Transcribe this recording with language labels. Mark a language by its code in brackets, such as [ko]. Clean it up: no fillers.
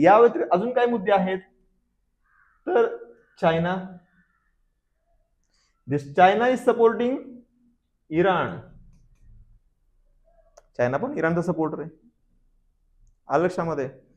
[mr] या व्यतिरिक्त अजून काय मुद्दे आहेत तर China. [en] This China is supporting Iran. [mr] China पण इराणचा सपोर्टर आहे, आलं लक्षामध्ये.